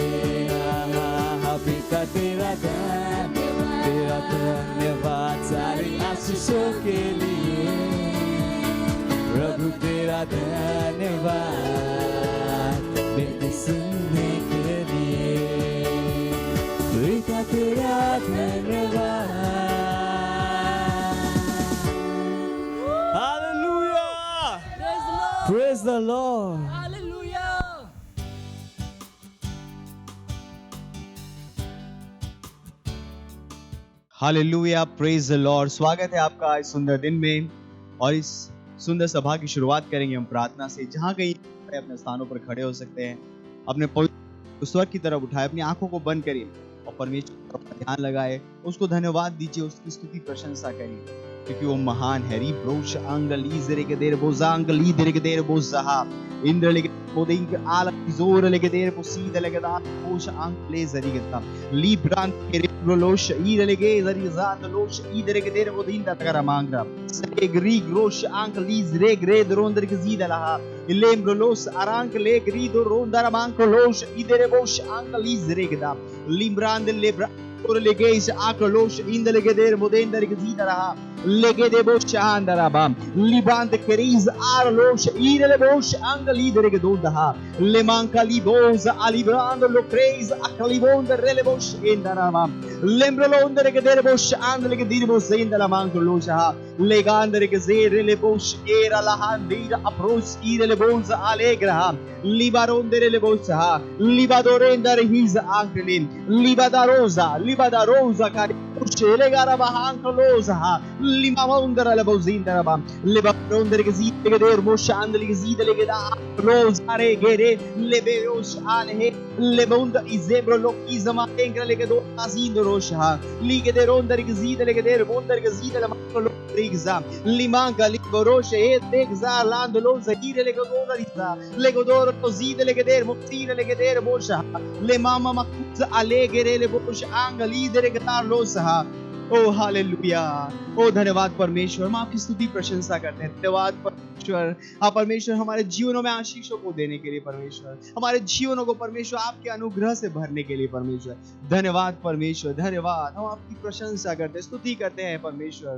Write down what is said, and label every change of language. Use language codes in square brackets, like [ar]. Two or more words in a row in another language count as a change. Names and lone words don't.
[hi] पिता तेरा धन्यवाद सारी आशीषों के लिए। प्रभु तेरा धन्यवाद विनती सुनने के लिए। पिता तेरा धन्यवाद। [en] Praise the Lord. Hallelujah. [hi] हालेलुया, [en] Praise the Lord. [hi] स्वागत है आपका इस सुंदर दिन में और इस सुंदर सभा की शुरुआत करेंगे हम प्रार्थना से। जहाँ कहीं अपने स्थानों पर खड़े हो सकते हैं, अपने पवित्र स्वर की तरफ उठाए, अपनी आंखों को बंद करिए और परमेश्वर पर ध्यान लगाए, उसको धन्यवाद दीजिए, उसकी स्तुति प्रशंसा करिए क्योंकि वो महान है। री ब्रोश आंगली जरे के देर बोजांग ली देर के देर बोजहा इंद्र लेके बोदिंग आल जोर लेके देर पोसीद लेके दा पोश आंग ले जरी के ता ली ब्रांत के रोलोश ईर लेके जरी जात लोश ईदर के देर बोदिन दा तगरा मांगरा से ग्री ग्रोश आंग ली जरे ग्रे दरोंदर के जीद लहा इलेम रोलोस आरांक ले ग्री दो रोंदर मांग लोश ईदर बोश आंग ली जरे के दा लिम्ब्रांद ले और लेके इस आकलोश इंद लेके देर बोदेंदर के जीद लहा लेके दे बोश आंदरा बाम लिबांद करीज आर लोश ईर ले बोश आंग ली दर के दोदहा ले मांका ली बोज अलिब्रांद लो क्रेज अकली बोंद रेले बोश इंदरा बाम लेम्ब्रोंदर के देर बोश आंद लेके दीर बोश इंदला मांग लोशहा लेगांदर के जेर ले बोश एरा लहान दीर अप्रोच ईर ले बोज आलेग्रहा लिबारोंदर ले बोशहा लिबादोरेंदर हिज आंकलिन लिबादारोजा का लेगारा बहांक लोशहा लिमावंदर ले बोजिंदरा बाम लिबारोंदर के जीद के देर बोश आंद लेके जीद लेके दा रोज अरे गेरे लेबेरोश आले लेबोंद इजेब्रो लोक इजमा एंकर लेके दो आजीद रोशहा लीके दे रोंदर के जीद लेके देर बोंदर के जीद ले मांक Rigza limanca liborosh e tegza landolo zakire le godoriza le godoro così le geder mutire le geder bosha le mama makuz alegere le bosh ang leader gatar losa। ओ हालेलुया, ओ धन्यवाद परमेश्वर। हम आपकी स्तुति प्रशंसा करते हैं। धन्यवाद परमेश्वर, आप परमेश्वर हमारे जीवनों में आशीषों को देने के लिए परमेश्वर, हमारे जीवनों को परमेश्वर आपके अनुग्रह से भरने के लिए परमेश्वर। धन्यवाद परमेश्वर, धन्यवाद। हम आपकी प्रशंसा करते हैं, स्तुति करते हैं परमेश्वर।